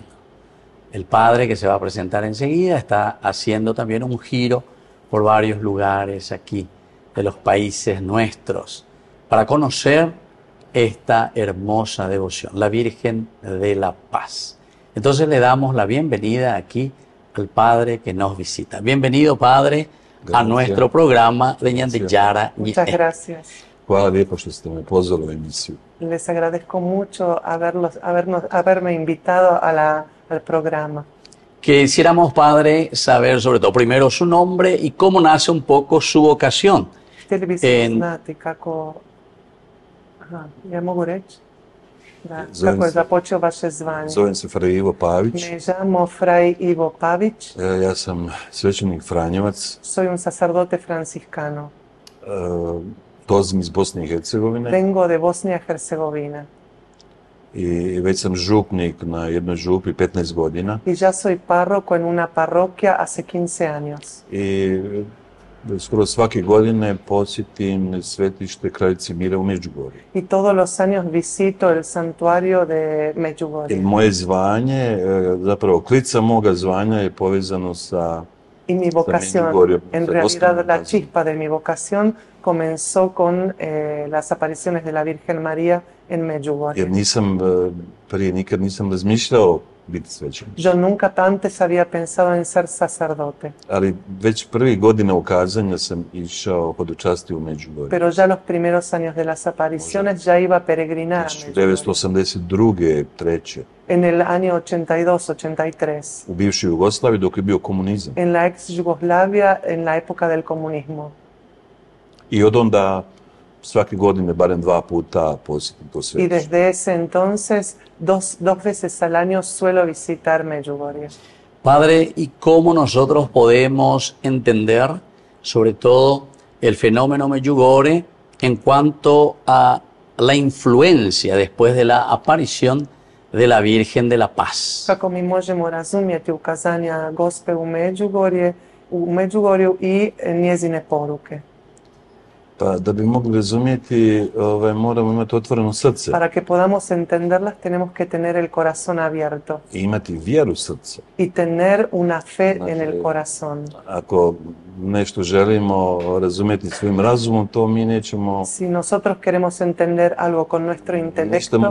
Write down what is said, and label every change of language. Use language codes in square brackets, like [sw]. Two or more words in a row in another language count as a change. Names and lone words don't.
[es] El padre, que se va a presentar enseguida, está haciendo también un giro por varios lugares aquí de los países nuestros para conocer esta hermosa devoción, la Virgen de la Paz. Entonces le damos la bienvenida aquí al padre que nos visita. Bienvenido, padre, a nuestro programa de Ñandillara. Muchas gracias. [hr] Hvala lijepo što ste me pozvali u emisiju. [es] Les agradezco mucho haberme invitado al programa. Quisiéramos, padre, saber sobre todo primero su nombre y cómo nace un poco su vocación. [hr] Htjeli bismo znati kako mogu reći? Kako je započeo vaše zvanje? Zovem se Fray Ivo Pavić. [es] Me llamo Fray Ivo Pavić. [hr] Ja sam svećenik Franjevac. [es] Soy un sacerdote franciscano. [hr] Dolazim iz Bosne i Hercegovine. [es] Vengo de Bosnia y Herzegovina. [hr] I već sam župnik na jednoj župi 15 godina. [es] Y ya soy párroco en una parroquia hace 15 años. [hr] I skoro svake godine posjetim svetište Kraljice Mira u Međugorju. [es] Y todos los años visito el santuario de Medjugorje. [hr] I moje zvanje, zapravo klica moga zvanja je povezano sa [es] Y mi vocación, en realidad la chispa de mi vocación comenzó con las apariciones de la Virgen María en Medjugorje. [hr] Jer prije nikad nisam razmišljao biti svećenik. [es] Yo nunca antes había pensado en ser sacerdote. [hr] Ali već prvih godina ukazanja sam išao hodočasti u Međugorje. [es] Pero ya los primeros años de las apariciones ya iba a peregrinar a Medjugorje. [hr] 1982. treće. [es] En el año 82, 83. [hr] U bivšoj Jugoslaviji dok je bio komunizam. [es] En la ex Yugoslavia, en la época del comunismo. [hr] I od onda svake godine barem 2 puta posjetim to sve. [es] Y desde ese entonces, dos veces al año suelo visitar Medjugorje. Padre, ¿y cómo nosotros podemos entender, sobre todo, el fenómeno Medjugorje en cuanto a la influencia después de la aparición de la Virgen de la Paz? [hr] Kako mi možemo razumjeti ukazanja Gospe u Medjugorju i njezine poruke? Pa da bi mogli razumjeti, moramo imati otvoreno srce. [es] Para que podamos entenderlas tenemos que tener el corazón abierto. [hr] I imati vjeru srca. [es] Y tener una fe en el corazón. [hr] Ako nešto želimo razumjeti svojim razumom, to mi nećemo... [es] Si nosotros queremos entender algo con nuestro intelecto,